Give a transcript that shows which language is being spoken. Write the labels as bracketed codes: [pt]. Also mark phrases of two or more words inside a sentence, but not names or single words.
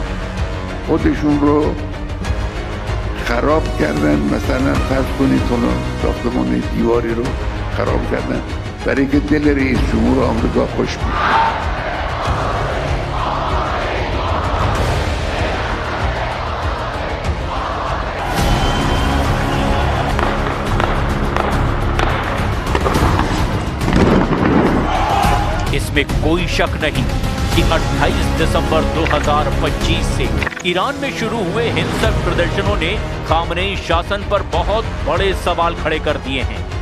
[fa] خودشون رو خراب کردن، مثلا فرض کنید فلان ساختمان دیواری رو خراب کردن برای که دل رئیس جمهور آمریکا خوش بود. [hi] इसमें कोई शक नहीं कि 28 दिसंबर 2025 से ईरान में शुरू हुए हिंसक प्रदर्शनों ने खामनेई शासन पर बहुत बड़े सवाल खड़े कर दिए हैं।